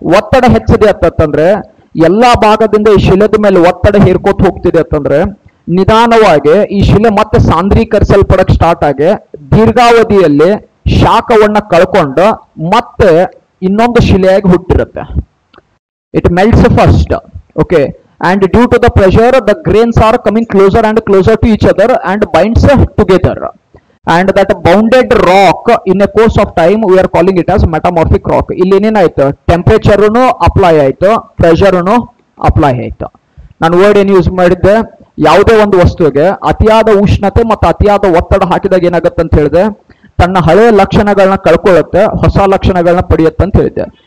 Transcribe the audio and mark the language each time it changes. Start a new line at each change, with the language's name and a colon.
Kannada: ಒತ್ತಡ ಹೆಚ್ಚಿದೆ ಅಂತಂದ್ರೆ ಎಲ್ಲಾ ಭಾಗದಿಂದ ಈ ಶಿಲೆದ ಮೇಲೆ ಒತ್ತಡ ಹೇರ್ಕೋತ ಹೋಗ್ತಿದೆ ಅಂತಂದ್ರೆ ನಿಧಾನವಾಗಿ ಈ ಶಿಲೆ ಮತ್ತೆ ಸಾಂದ್ರೀಕರಿಸಲ್ಪಡಕ್ ಸ್ಟಾರ್ಟ್ ಆಗಿ ದೀರ್ಘಾವಧಿಯಲ್ಲಿ ಶಾಖವನ್ನ ಕಳ್ಕೊಂಡು ಮತ್ತೆ ಇನ್ನೊಂದು ಶಿಲೆಯಾಗಿ ಹುಟ್ಟಿರುತ್ತೆ.
English: It melts first. Okay, and due to the pressure the grains are coming closer and closer to each other and binds together, and that bounded rock in a course of time we are calling it as metamorphic rock.
Kannada: ಇಲ್ಲಿ ಏನೇನಾಯ್ತು, ಟೆಂಪರೇಚರ್ನು apply ಆಯ್ತು, ಪ್ರೆಷರ್ನು apply ಆಯ್ತು. ನಾನು word ಏನು use ಮಾಡಿದ್ದೆ, ಯಾವುದೇ ಒಂದು ವಸ್ತುವಿಗೆ ಅತಿಯಾದ ಉಷ್ಣತೆ ಮತ್ತು ಅತಿಯಾದ ಒತ್ತಡ ಹಾಕಿದಾಗ ಏನಾಗುತ್ತೆ ಅಂತ ಹೇಳಿದೆ, ತನ್ನ ಹಳೆಯ ಲಕ್ಷಣಗಳನ್ನ ಕಳ್ಕೊಳ್ಳುತ್ತೆ, ಹೊಸ ಲಕ್ಷಣಗಳನ್ನ ಪಡೆಯುತ್ತೆ ಅಂತ ಹೇಳಿದ್ದೆ.